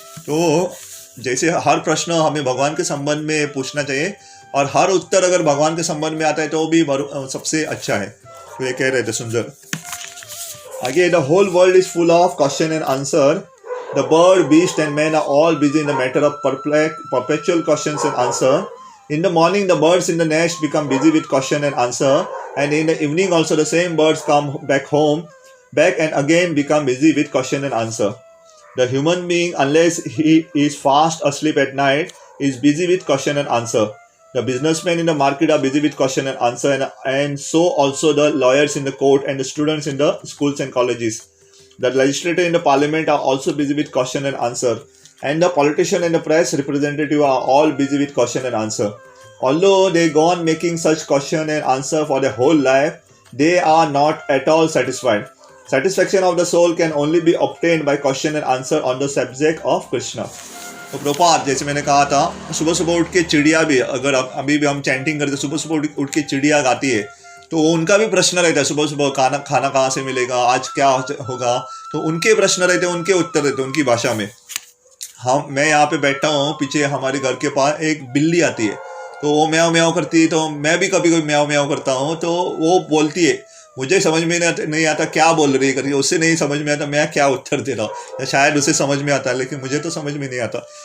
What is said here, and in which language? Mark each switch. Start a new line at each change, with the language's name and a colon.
Hindi: तो जैसे हर प्रश्न हमें भगवान के संबंध में पूछना चाहिए, और हर उत्तर अगर भगवान के संबंध में आता है तो भी सबसे अच्छा है। तो ये कह रहे थे सुंदर आगे,
English: The whole world is full of question and answer, the bird, beast and man are all busy in the matter of perpetual questions and answer. In the morning the birds in the nest become busy with question and answer, and in the evening also the same birds come back and again become busy with question and answer. The human being, unless he is fast asleep at night, is busy with question and answer. The businessmen in the market are busy with question and answer, and so also the lawyers in the court and the students in the schools and colleges. The legislator in the parliament are also busy with question and answer, and the politician and the press representative are all busy with question and answer. Although they go on making such question and answer for their whole life, they are not at all satisfied. Satisfaction of the soul can only be obtained by question and answer on the subject of Krishna.
Hindi: तो प्रभुपाद, जैसे मैंने कहा था, सुबह सुबह उठ के चिड़िया भी, अगर अभी भी हम चैंटिंग करते, सुबह सुबह उठ के चिड़िया गाती है, तो उनका भी प्रश्न रहता है सुबह सुबह, खाना कहाँ से मिलेगा, आज क्या होगा, तो उनके प्रश्न रहते हैं, उनके उत्तर रहते हैं उनकी भाषा में। मैं यहाँ पे बैठा हूँ, पीछे हमारे घर के पास एक बिल्ली आती है, तो वो म्याऊं म्याऊं करती है, तो मैं भी कभी कभी म्याऊं म्याऊं करता हूँ, तो वो बोलती है, मुझे समझ में नहीं आता क्या बोल रही है करके, उससे नहीं समझ में आता मैं क्या उत्तर दे रहा हूँ, या शायद उसे समझ में आता है लेकिन मुझे तो समझ में नहीं आता।